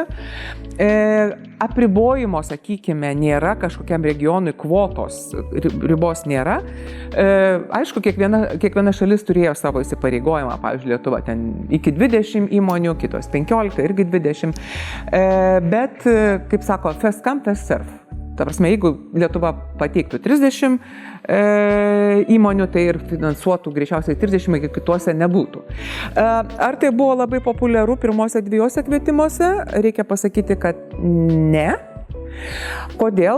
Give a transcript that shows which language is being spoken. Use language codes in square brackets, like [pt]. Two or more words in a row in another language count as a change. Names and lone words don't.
[lt] Apribojimo, sakykime, nėra, kažkokiam regionui kvotos ribos nėra. Aišku, kiekviena šalis turėjo savo įsipareigojimą, pavyzdžiui, Lietuva ten iki 20 įmonių, kitos 15, irgi 20. Bet, kaip sako, [en] first come, first serve. [lt] Ta prasme, jeigu Lietuva pateiktų 30 įmonių, tai ir finansuotų greičiausiai 30, iki kituose nebūtų. Ar tai buvo labai populiaru pirmose 2 kvietimuose? Reikia pasakyti, kad ne. Kodėl?